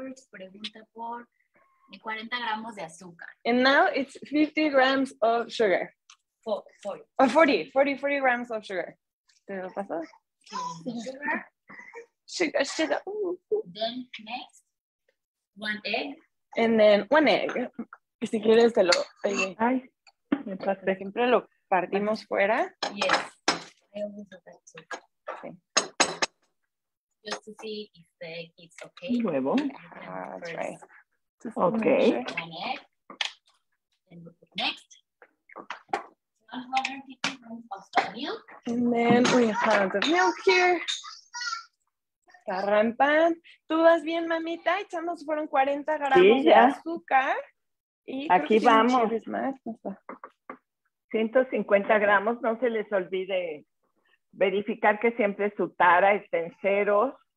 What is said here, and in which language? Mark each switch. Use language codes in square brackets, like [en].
[es] Pregunta por 40 gramos de azúcar. [en] And now it's 50 grams of sugar. 40. Oh, 40 grams of sugar. [es] ¿Te lo pasó? [en] Sugar. Sugar. Then next, 1 egg. And then 1 egg. [es] Y si quieres te lo... Ay, me pasé. Siempre lo partimos fuera. [en] Yes. I always do that too. [es] Sí. [en] Just to see if the egg is okay. [es] Un huevo. [en] That's right. Okay. 1 egg. Then we put next. 150 grams of milk. And then we have the milk here. [es] Carrampan. ¿Tú vas bien, mamita? Echamos, fueron 40 gramos de azúcar. Y aquí vamos. Más. 150 gramos. No se les olvide verificar que siempre su tara esté en ceros.